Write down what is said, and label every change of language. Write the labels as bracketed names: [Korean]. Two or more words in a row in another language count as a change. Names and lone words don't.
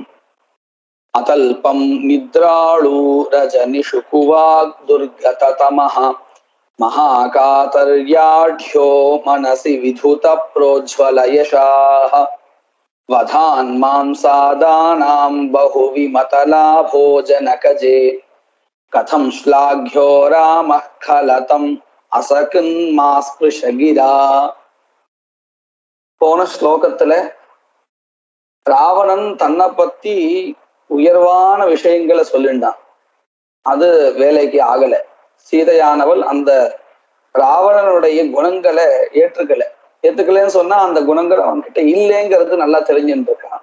[Sanskrit] अतल्पं निद्राळु रजनिषु कुवाग् दुर्गततमः महाकातर्याढ्यो मनसि विधुत प्रोज्ज्वलयशाः वधान् मांसादानां बहुविमतलाभो जनकजे कथं श्लाघ्यो रामः खलतम् असकृन्मास्पृश गिरा। [Tamil] போன ஸ்லோகத்துல ராவணன் தன்னை பத்தி உயர்வான விஷயங்களை சொல்லிண்டான். அது வேலைக்கு ஆகல. சீதையானவள் அந்த ராவணனுடைய குணங்களை ஏற்றுக்கலன்னு சொன்னா அந்த குணங்கள் அவன்கிட்ட இல்லைங்கிறது நல்லா தெரிஞ்சுட்டு இருக்கான்.